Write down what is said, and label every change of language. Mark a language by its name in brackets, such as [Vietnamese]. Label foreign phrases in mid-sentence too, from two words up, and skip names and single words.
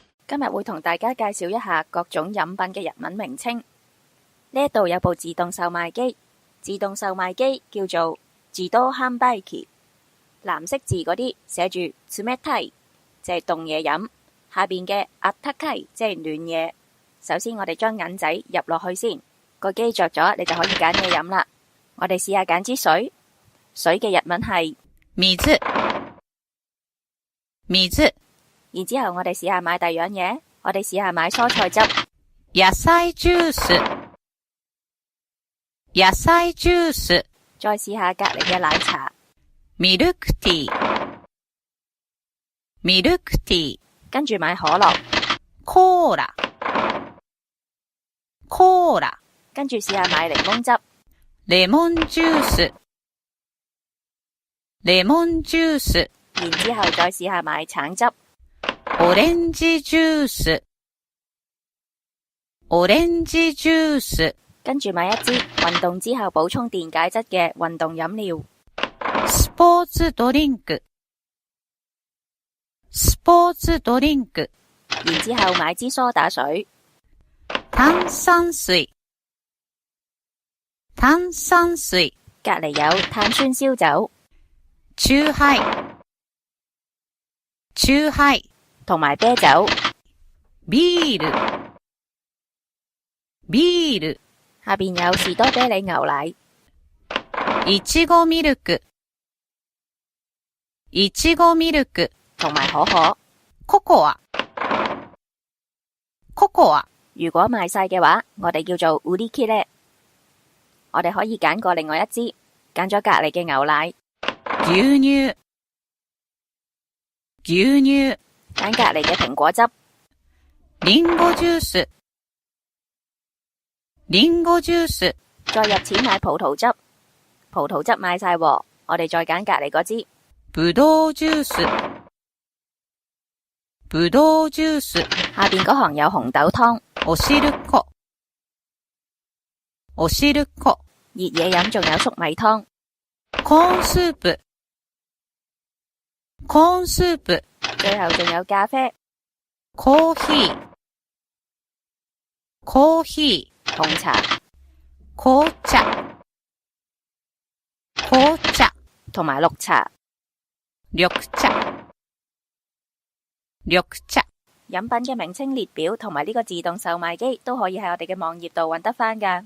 [Cantonese] 今日會同大家介紹一下各種飲品嘅日文名稱。呢度有部自動售賣機，自動售賣機叫做自動販売機。藍色字嗰啲寫住冷たい，即係凍嘢飲，下邊嘅あったかい即係暖嘢。首先我哋將銀仔入落去先，個機着咗，你就可以揀嘢飲啦。我哋試下揀支水，水嘅日文係 [Japanese] 水。 [Cantonese] 然之後我哋試下買第二樣嘢，我哋試下買蔬菜汁。 [Japanese] 野菜ジュース。 [Cantonese] 再試下隔籬嘅奶茶。 [Japanese] ミルクティー。 [Cantonese] 跟住買可樂。 [Japanese] コーラ。 [Cantonese] 跟住試下買檸檬汁。 [Japanese] レモンジュース。 [Cantonese] 然之後再試下買橙汁。 [Japanese] オレンジジュース。 [Cantonese] 跟住買一支運動之後補充電解質嘅運動飲料。 [Japanese] スポーツドリンク。 [Cantonese] 然之後買支梳打水。 [Japanese] 炭酸水。 [Cantonese] 隔離有碳酸燒酒。 [Japanese] チューハイ。 [Cantonese] 同埋啤酒。 [Japanese] ビール。 [Cantonese] 下邊有士多啤梨牛奶。 [Japanese] いちごミルク。 [Cantonese] 同埋可可。 [Japanese] ココア。 [Cantonese] 如果賣晒嘅話，我哋叫做売り切れ。我哋可以揀過另外一支，揀咗隔離嘅牛奶。 [Japanese] 牛乳。 [Cantonese] 揀隔離嘅蘋果汁。 [Japanese] リンゴジュース。 [Cantonese] 再入錢買葡萄汁。葡萄汁買晒喎，我哋再揀隔離嗰支。 [Japanese] ぶどうジュース。 [Cantonese] 下邊嗰行有紅豆湯。 [Japanese] おしるこ。 [Cantonese] 熱嘢飲仲有粟米湯。 [Japanese] コーンスープ。 [Cantonese] 最後仲有咖啡。 [Japanese] コーヒー。 [Cantonese] 紅茶。 [Japanese] 紅茶。 [Cantonese] 同埋綠茶。 [Japanese] 綠茶。 [Cantonese] 飲品嘅名稱列表同埋呢個自動售賣機都可以喺我哋嘅網頁度揾得返㗎。